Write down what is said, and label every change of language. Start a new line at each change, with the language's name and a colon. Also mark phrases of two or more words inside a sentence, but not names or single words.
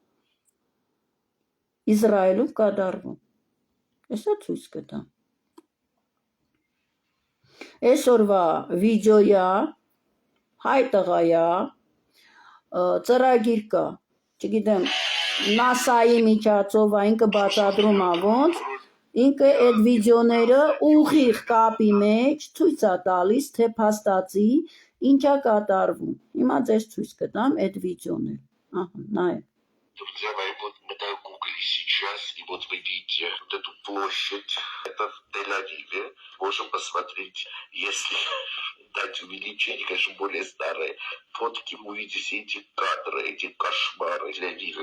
Armenian: Իսրայելում կատարվում։ Հեսա ցույց կտամ։ Այսօրվա վիդեոյա, հայ տղայա, ծրագիր կա, չգիտեմ, NASA-ի միջոցով ինքը բացատրում է ոնց, ինքը այդ վիդեոները ուղիղ կապի մեջ ցույց է տալիս, թե փաստացի ինչա կատարվում։ Հիմա ձեզ ցույց կտամ այդ վիդեոները։ Ահա, նայեք։
Russian: Друзья мои, вот мы на Гугле сейчас, и вот вы видите вот эту площадь, это в Тель-Авиве. Можем посмотреть, если дать увеличение, конечно, более старые фотки, вы увидите эти кадры, эти кошмары Тель-Авива.